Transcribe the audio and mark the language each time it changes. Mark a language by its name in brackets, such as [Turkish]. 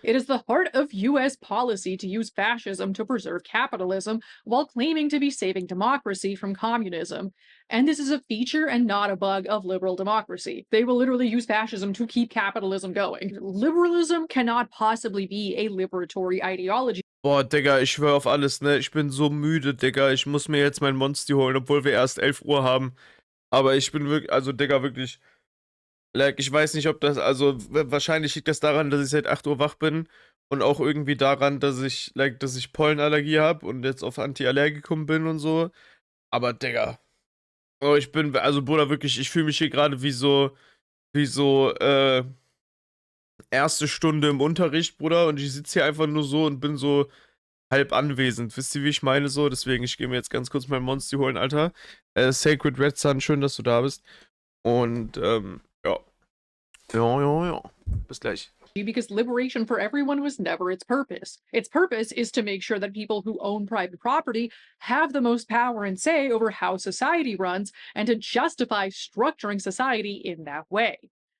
[English] It is the heart of US policy to use fascism to preserve capitalism while claiming to be saving democracy from communism. And this is a feature and not a bug of liberal democracy. They will literally use fascism to keep capitalism going. Liberalism cannot possibly be a liberatory ideology. [German] Boah, Digga, ich schwör auf alles, ne? Ich bin so müde, Digga. Ich muss mir jetzt mein Monster holen, obwohl wir erst 11 Uhr haben. Aber ich bin wirklich, also, Digga, wirklich. Like, ich weiß nicht, ob das, also, wahrscheinlich liegt das daran, dass ich seit 8 Uhr wach bin. Und auch irgendwie daran, dass ich Pollenallergie habe und jetzt auf Antiallergikum bin und so. Aber, Digga. Oh, ich bin, also, Bruder, wirklich, ich fühle mich hier gerade wie so, erste Stunde im Unterricht, Bruder, und ich sitze hier einfach nur so und bin so halb anwesend. Wisst ihr, wie ich meine so? Deswegen, ich gehe mir jetzt ganz kurz mein Monster holen, Alter. Sacred Red Sun, schön, dass du da bist. Und, ja. Ja. Bis gleich. [English] Because liberation for everyone was never its purpose. Its purpose is to make sure that people who own private property have the most power and say over how society runs and to justify structuring society in that way.